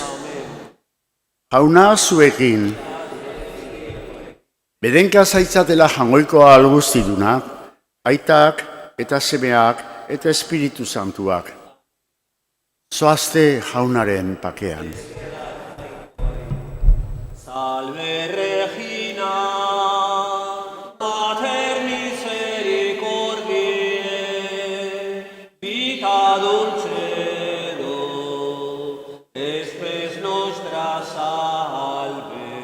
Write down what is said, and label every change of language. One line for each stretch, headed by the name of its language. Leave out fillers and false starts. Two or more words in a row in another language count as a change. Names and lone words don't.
Basque: Jauna zuekin. Bedenka zaitzatela jangoikoa alguztidunak, aitak eta semeak eta Espiritu Santuak. Zoazte jaunaren pakean.
Latin: Salve Regina, Mater misericordiae, vita dulcedo, espes nostra salve.